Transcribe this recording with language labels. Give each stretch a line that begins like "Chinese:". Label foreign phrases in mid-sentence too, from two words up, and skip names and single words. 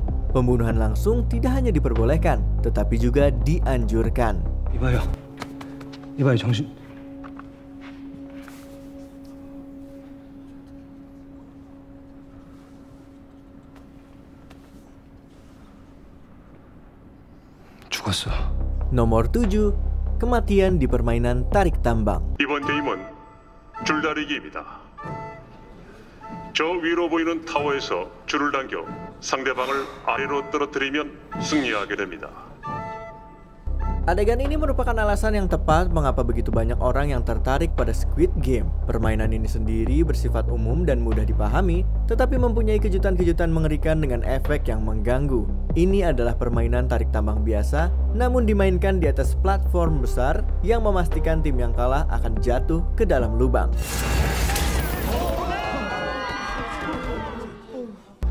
Indonesian: Pembunuhan langsung tidak hanya diperbolehkan, tetapi juga dianjurkan.
Korean: 이봐요, 정신. 죽었어.
Indonesian: Nomor 7, kematian di permainan tarik tambang.
Korean: 이번 게임은 줄다리기입니다. 저 위로 보이는 타워에서 줄을 당겨 상대방을 아래로 떨어뜨리면 승리하게 됩니다.
Indonesian: Adegan ini merupakan alasan yang tepat mengapa begitu banyak orang yang tertarik pada Squid Game. Permainan ini sendiri bersifat umum dan mudah dipahami, tetapi mempunyai kejutan-kejutan mengerikan dengan efek yang mengganggu. Ini adalah permainan tarik tambang biasa, namun dimainkan di atas platform besar yang memastikan tim yang kalah akan jatuh ke dalam lubang.